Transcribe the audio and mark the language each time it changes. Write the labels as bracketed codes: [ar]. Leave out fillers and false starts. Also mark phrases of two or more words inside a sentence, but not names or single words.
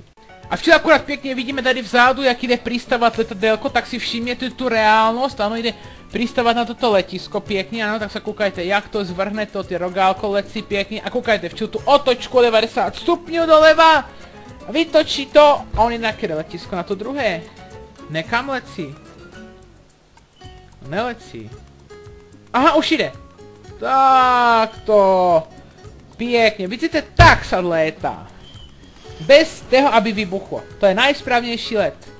[sk] A včera akurát pekne vidíme tady vzadu, jak ide pristávať letadélko, tak si všimnete tú reálnosť. Áno, ide pristávať na toto letisko pekne, áno, tak sa kúkajte, jak to zvrhne to, tie rogálko letí pekne. A kúkajte, včera tú otočku 90 stupňov doleva. [cs] Vytočí to a on je na které letisko, na to druhé. Nekam lecí. Nelecí. Aha, už jde. Takto. Pěkně, vidíte, tak sa létá. Bez toho, aby vybuchlo. To je najsprávnější let.